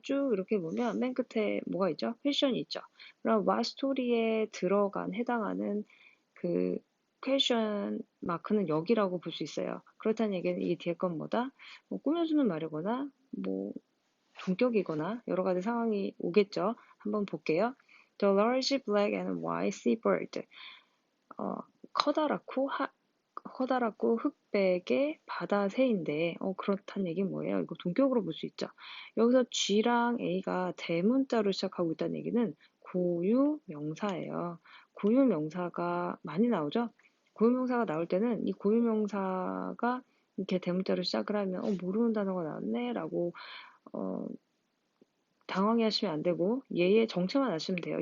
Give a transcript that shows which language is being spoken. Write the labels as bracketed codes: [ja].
[ko] 쭉 이렇게 보면 맨 끝에 뭐가 있죠? 퀘션이 있죠. 그럼 what 스토리에 해당하는 그 퀘션 마크는 여기라고 볼 수 있어요. 그렇다는 얘기는 이 뒤에 건 뭐다? 뭐 꾸며주는 말이거나 뭐 동격이거나 여러 가지 상황이 오겠죠. 한번 볼게요. [en] The large black and white seabird. [ko] 커다랗고 흑백의 바다새인데 그렇다는 얘기는 뭐예요? 이거 동격으로 볼 수 있죠. 여기서 G랑 A가 대문자로 시작하고 있다는 얘기는 고유명사예요. 고유명사가 많이 나오죠? 고유명사가 나올 때는 이 고유명사가 이렇게 대문자로 시작을 하면 모르는 단어가 나왔네 라고 당황해 하시면 안 되고 얘의 정체만 아시면 돼요.